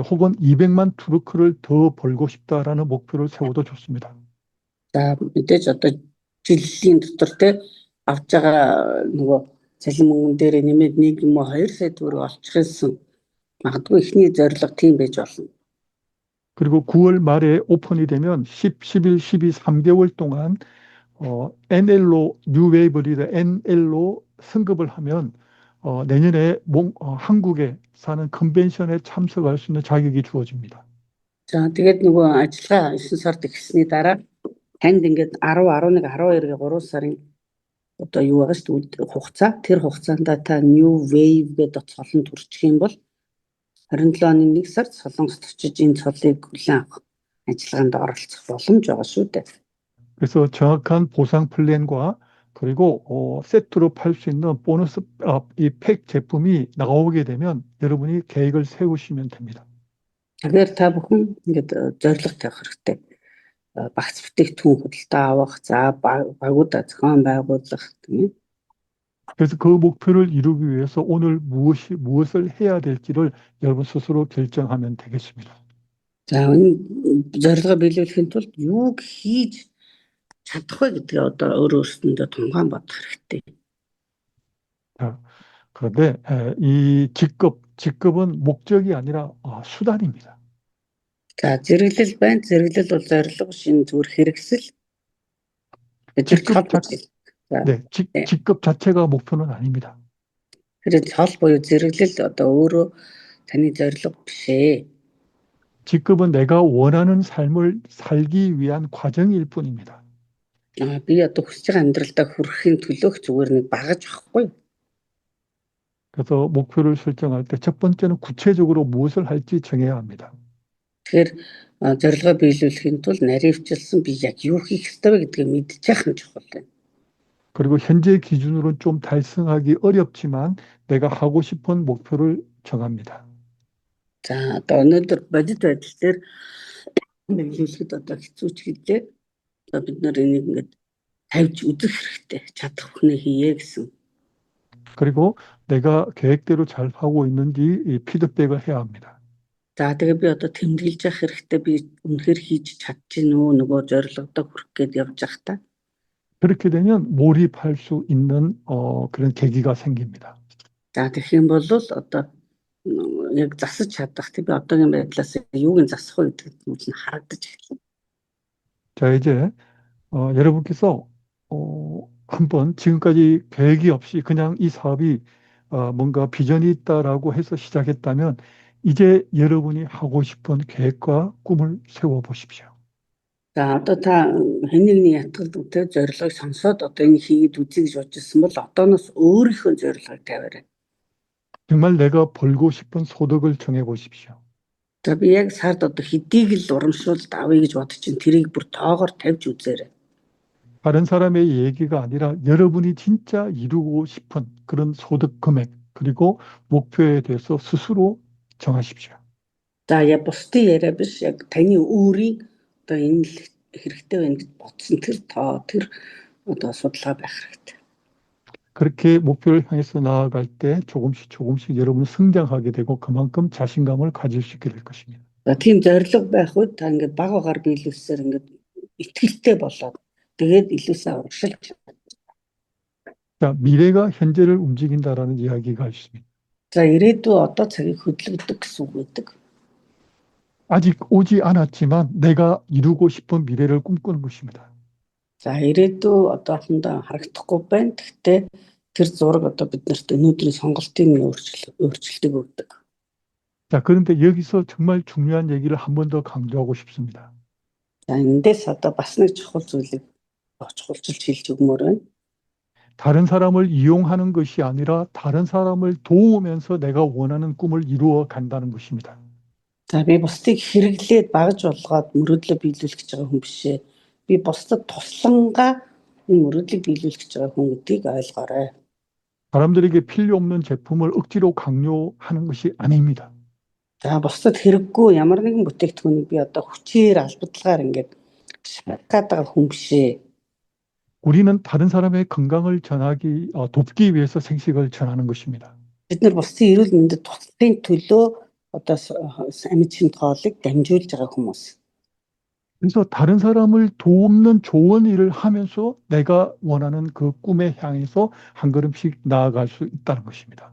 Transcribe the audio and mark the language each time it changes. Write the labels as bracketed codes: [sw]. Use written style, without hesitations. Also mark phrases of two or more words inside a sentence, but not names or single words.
[ko] 혹은 200만 트루크를 더 벌고 싶다라는 목표를 세워도 좋습니다. [mn] За мэдээж одоо жилийн дотор те авч байгаа нөгөө цалин мөнгөн дээр нэмээд 1 юм уу 2 сая төгрөг олчих гэсэн магадгүй ихний зорилго тийм байж болно. [ko] 그리고 9월 말에 오픈이 되면 10, 11, 12, 3개월 동안 NL로 뉴웨이브 리더 NL로 승급을 하면 내년에 한국에 사는 컨벤션에 참석할 수 있는 자격이 주어집니다. [mn] За тэгээд нөгөө ажиллагаа 9 сард эхэлсний дараа танд ингээд 10, 11, 12-гийн 3 сарын одоо юу байгаа шүү дээ хугацаа. Тэр хугацаанд та New Wave гэдэг цолонд хүрчих юм бол 27 оны 1 сард Солонгост очиж энэ цолыг хүлээн авах ажиллагаанд оролцох боломж байгаа шүү дээ. [ko] 그래서 정확한 보상 플랜과 그리고 세트로 팔 수 있는 보너스 이 팩 제품이 나오게 되면 여러분이 계획을 세우시면 됩니다. [mn] Тэгэхээр та бүхэн ингээд зорилго тавих хэрэгтэй. Багц бүтээгдэхүүн худалдаа авах, за багуудаа зохион байгуулах тийм. [ko] 그래서 그 목표를 이루기 위해서 오늘 무엇을 해야 될지를 여러분 스스로 결정하면 되겠습니다. [mn] За энэ зорилгоо биелүүлэхийн тулд юуг хийж чадах вэ гэдгээ одоо өөрөөсөндөө тунгаан бодох хэрэгтэй. [ko] 자, 그런데 이 직급은 목적이 아니라 수단입니다. [mn] За зэрэглэл байна. Зэрэглэл бол зорилго шин зүгээр хэрэгсэл. [ko] 네, 직급 자체가 목표는 아닙니다. [mn] 그래서 цол буюу зэрэглэл одоо өөрөө таны зорилго биш ээ. [ko] 직급은 내가 원하는 삶을 살기 위한 과정일 뿐입니다. [mn] Би одоо хүсэж байгаа амьдралдаа хүрэхин төлөөх зүгээр нэг багаж байхгүй. [ko] 그래서 목표를 설정할 때 첫 번째는 구체적으로 무엇을 할지 정해야 합니다. [mn] Тэгэхээр зорилгоо биелүүлэхийн тулд наривчлсан би яг юу хийх ёстой вэ гэдгийг мэдчих нь чухал байна. [ko] 그리고 현재 기준으로는 좀 달성하기 어렵지만 내가 하고 싶은 목표를 정합니다. [mn] За одоо өнөөдөр бодит байдал дээр биелүүлэхэд одоо хэцүү ч гэлээ. Бид нар энийг ингээд тавьж үзэх хэрэгтэй. чадах бүхнээ хийе гэсэн. [ko] 그리고 내가 계획대로 잘 하고 있는지 피드백을 해야 합니다. [mn] За тэгээ би одоо тэмдэглэж явах хэрэгтэй. Би үнэхээр хийж чадчихна уу нөгөө зорилгодоо хүрэх гээд явж явах та. [ko] 그렇게 되면 몰입할 수 있는 그런 계기가 생깁니다. [mn] За тэгэх юм бол одоо яг засаж чадах тийм би одоогийн байдлаас юуг нь засах вэ гэдэг нь харагдаж эхэлнэ. [ko] 자, 이제 여러분께서 한번 지금까지 계획이 없이 그냥 이 사업이 뭔가 비전이 있다라고 해서 시작했다면 이제 여러분이 하고 싶은 계획과 꿈을 세워 보십시오. [mn] За одоо та хэн нэгний ятгал үтэй зорилгыг сонсоод одоо энэ хийгээд үзье гэж бодож ирсэн бол одооноос өөрийнхөө зорилгыг тавиарай. [ko] 정말 내가 벌고 싶은 소득을 정해 보십시오. [mn] За би яг сард одоо хэдийг л урамшуулд авъя гэж бодож чинь тэрийг бүр тоогоор тавьж үзээрэй. [ko] 다른 사람의 얘기가 아니라 여러분이 진짜 이루고 싶은 그런 소득 금액 그리고 목표에 대해서 스스로 정하십시오. [mn] За яг бусдын яриа биш яг таны өөрийн одоо энэ л хэрэгтэй байна гэж бодсон тэр тоо тэр одоо судалгаа байх хэрэгтэй. [ko] 그렇게 목표를 향해서 나아갈 때 조금씩 여러분은 성장하게 되고 그만큼 자신감을 가질 수 있게 될 것입니다. [mn] За тийм зорилго байх үед та ингээд баг багаар биелүүлсээр ингээд итгэлтэй болоод тэгээд илүү сайн урагшилж. [ko] 자, 미래가 현재를 움직인다라는 이야기가 있습니다. [mn] За ирээдүй одоо цагийг хөдөлгдөг гэсэн үг байдаг. [ko] 아직 오지 않았지만 내가 이루고 싶은 미래를 꿈꾸는 것입니다. [mn] За ирээдүй одоохондоо харагдахгүй байна. Гэхдээ тэр зураг одоо биднэрт өнөөдрийн сонголтын минь өөрчлөлтийг өгдөг. [ko] 자, 그런데 여기서 정말 중요한 얘기를 한 번 더 강조하고 싶습니다. [mn] За эндээс одоо бас нэг чухал зүйлийг чухалчилж хэлж өгмөр байна. [ko] 다른 사람을 이용하는 것이 아니라 다른 사람을 도우면서 내가 원하는 꿈을 이루어 간다는 것입니다. [mn] За би бусдыг хэрэглээд багж болгоод мөрөөдлөө биелүүлэх гэж байгаа хүн биш ээ. Би бусдад туслангаа энэ мөрөөдлийг биелүүлэх гэж байгаа хүн гэдгийг ойлгоорой. [ko] 사람들에게 필요 없는 제품을 억지로 강요하는 것이 아닙니다. [mn] За бусдад хэрэггүй ямар нэгэн бүтээгдэхүүнийг би одоо хүчээр албадлагаар ингээд шахах гэдэг хүн биш ээ. [ko] 우리는 다른 사람의 건강을 돕기 위해서 생식을 전하는 것입니다. [mn] Бид нар бусдын эрүүл мэндэд туслахын төлөө одоо амьд шимтгоолыг дамжуулж байгаа хүмүүс. [ko] 그래서 다른 사람을 돕는 좋은 일을 하면서 내가 원하는 그 꿈에 향해서 한 걸음씩 나아갈 수 있다는 것입니다.